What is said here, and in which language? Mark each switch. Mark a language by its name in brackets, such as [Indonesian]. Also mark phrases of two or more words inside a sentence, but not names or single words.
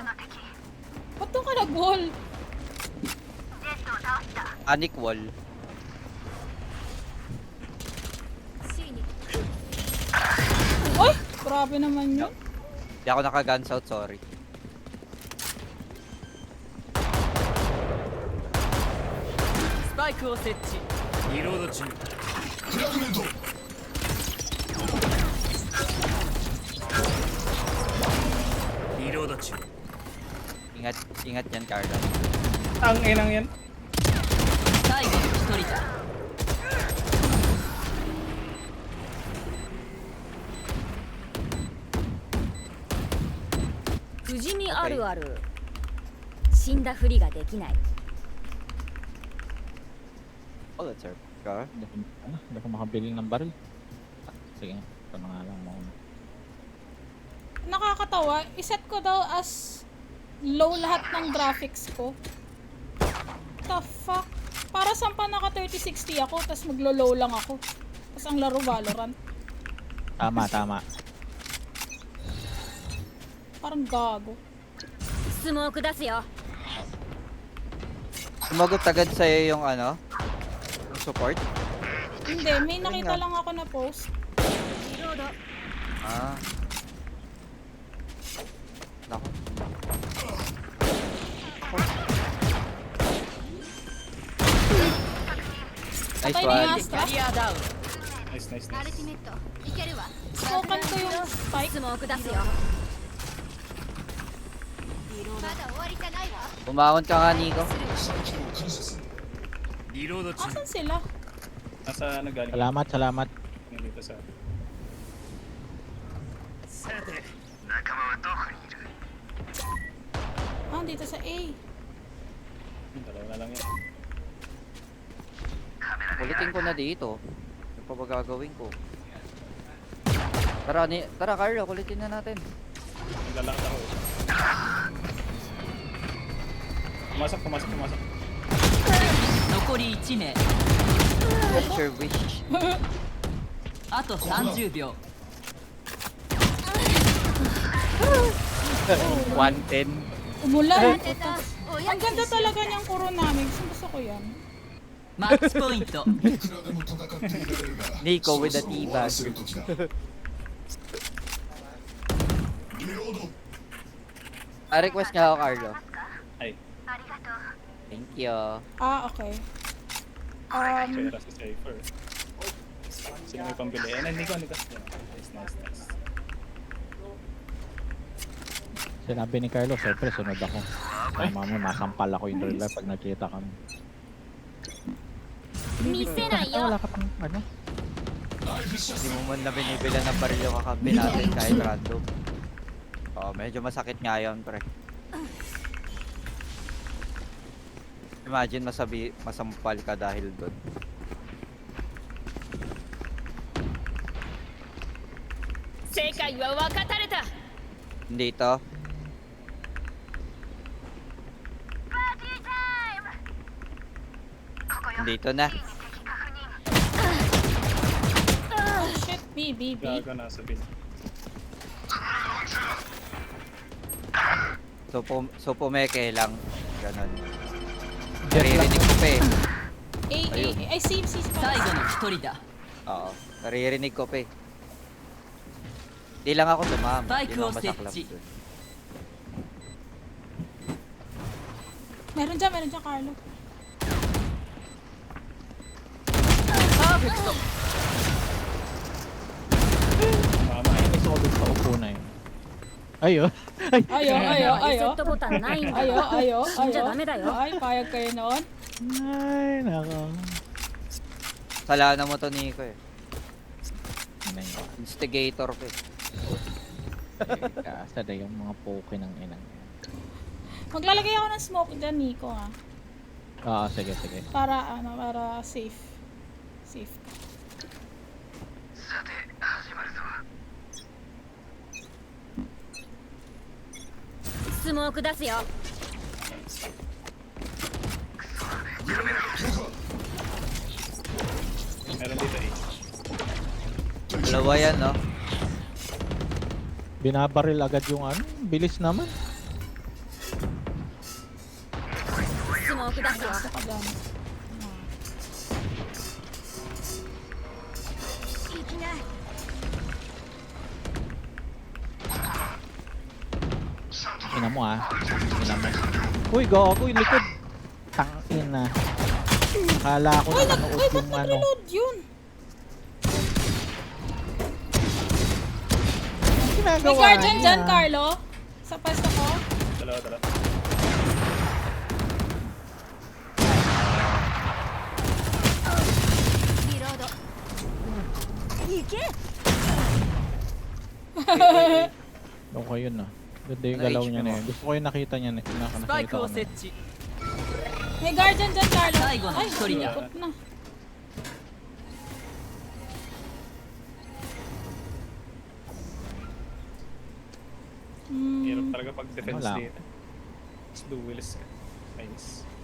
[Filipino] Ba't doon ka nag-wall? [English] Panic wall. [Filipino] Uy! Grabe naman yun. Hindi ako naka- [English] guns out, [Filipino] sorry. [Japanese] Spike を設置。リロード中。リロード中。 [Filipino] Ingat, ingat yan, Carla. Ang inang yan. [Japanese] 最後の一人だ。無事にあるある死んだふりができない [English] Oh, that's our car. [Filipino] Hindi ako makabili ng baril. Sige, ito na nga lang muna. Nakakatawa. Iset ko daw [English] as low [Filipino] lahat ng graphics ko. [English] The fuck? [Filipino] Para saan pa naka 3060 ako, tas maglo-low lang ako. Tas ang laro Valorant. Tama. Parang gago. [Japanese] スモーク出すよ [Filipino] Sumagot agad sa'yo yung ano? Yung support? Hindi, may nakita lang ako na post. [Japanese] リロード [Filipino] Ah. Naku. Nice Patay na yung one. Astra. [Japanese] キャリアダウン。 [Filipino] Nice. [Japanese] アルティメットいけるわ [Filipino] Smokan ko yung spike. [Japanese] スモーク出すよまだ終わりじゃないわ [Filipino] Bumangon ka nga, Nico. [Japanese] リロード中。 [Filipino] Asan sila? Nasa ano galing? Salamat. Dito sa... [Japanese] さて。 [Filipino] Ah, dito sa A. Dalawa na lang yan. Ulitin ko na dito. Ano pa ba gagawin ko? Tara Carlo, kulitin na natin. Naglalakad ako. Pumasok. [Japanese] 残り1名。 [English] That's your wish. [Japanese] あと30秒。 110. [Filipino] Umulan. [Japanese] 出たおや [Filipino] Ang ganda talaga niyang Kuronami. Gusto ko yan. [Japanese] マッチポイント。 [Filipino] Nico [English] with the teabag. [Filipino] Request nga ako, Carlo. Ay, [English] Thank you. Ah, okay. [Filipino] pera si Cypher. Sino may pambili? Eh, Nico. Nice. Sinabi ni Carlos, syempre sunod ako. Mamaya masampal ako yung [English] real life [Filipino] pag nakita kami. [Japanese] 見せないよ [Filipino] Wala ka pang ano? Hindi mo man na binibilan ng baril yung kakampi natin kahit random. Oo, medyo masakit nga yun, pre. Imagine masampal ka dahil doon. [Japanese] 世界は分かたれた [Filipino] Hindi to. Dito na. [English] Oh shit, B. [Filipino] Gaga nasa bin. So pumeke lang. Ganon. Naririnig ko pa eh. Ayun. [English] I see. [Japanese] 最後の一人だ。 [Filipino] Oo. Naririnig ko pa eh. Di lang ako dumama. Spike Di lang o masaklap setchi. dun. Meron dyan, Carlo. [Japanese] パーフェクト。 [Filipino] Mama, May solid sa upo na yun. Ayo. Ayo. [Japanese] リセットボタンないんだよ [Filipino] Ayo. [Japanese] 死んじゃダメだよ [Filipino] Ay, payag kayo noon. Ay, nako. Kasalanan mo to, Nico eh. Ano yun? Instigator ko eh. Kasa na yung mga poke ng inang. Maglalagay ako ng smoke dyan, Nico, ah. Oo, sige, sige. Para, para safe. Safe ka. [Japanese] スモーク出すよ [Filipino] Meron dito eh. Dalawa yan, no? Binabaril agad yung ano. Bilis naman. [Japanese] スモーク出すよ [Filipino] Ito ka dyan. [Japanese] いきなり [Filipino] Ina mo ah. Ina mo. Uy, gago yung likod. Tangin na. Akala ko Uy, nanood ba't yung ano. nag-reload yun? May Ginagawa guardian niya. dyan, Carlo. Sa pwesto ko. Dalawa. [Japanese] リロードいけ [Filipino] Okay yun ah. Ganda yung Ano galaw HP niya na mo? yun. Gusto ko yung nakita niya na. [Japanese] スパイ [Filipino] Nakita [Japanese] ク [Filipino] ko [Japanese] を [Filipino] na. [Japanese] 設置 [Filipino] May guardian dyan, Carlo. Ay, gano'n. Ay, Sorry. ikot na. Hirap Hmm. talaga pag defense Wala. dito. Mas duelist ka. Nice.